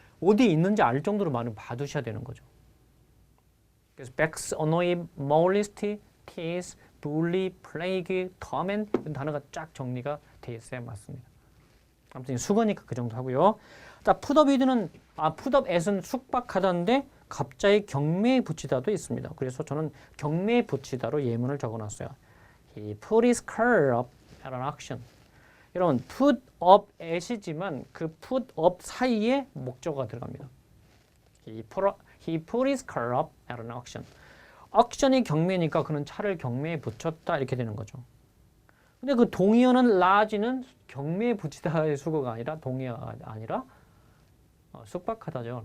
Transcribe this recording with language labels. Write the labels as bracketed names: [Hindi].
[Korean] 어디에 있는지 알 정도로 많이 봐두셔야 되는 거죠. 그래서 vex, annoy, molest, tease, bully, plague, torment 이런 단어가 쫙 정리가 돼 있어야 맞습니다. 아무튼 수거니까 그 정도 하고요. 자, put up with는 put up at은 숙박하다인데 갑자기 경매에 붙이다도 있습니다. 그래서 저는 경매에 붙이다로 예문을 적어놨어요. [English] He put his car up at an auction. [Korean] 여러분, put up at이지만 그 put up 사이에 목적어가 들어갑니다. [English] He put his car up at an auction. [Korean] auction이 경매니까 그는 차를 경매에 붙였다 이렇게 되는 거죠. 근데 그 동의어는 large는 경매에 붙이다의 수거가 아니라 동의어가 아니라 숙박하다죠.